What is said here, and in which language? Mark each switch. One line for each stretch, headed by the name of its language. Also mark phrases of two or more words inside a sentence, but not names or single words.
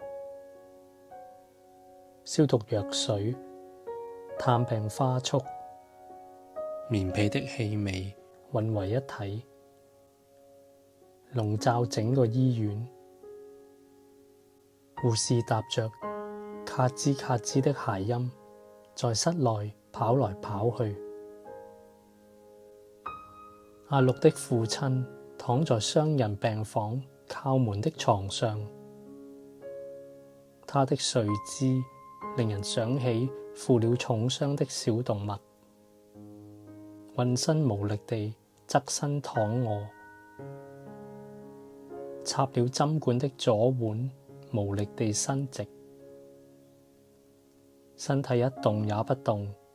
Chinese: 消毒藥水、探病花束、棉被的氣味混為一體，籠罩整個醫院。護士踏着咔吱咔吱的鞋音，在室內跑來跑去。阿綠的父親躺在雙人病房靠門的床上，他的睡姿令人想起負了重傷的小動物，渾身無力地側身躺臥，插了針管的左腕無力地伸直，身體一動也不動。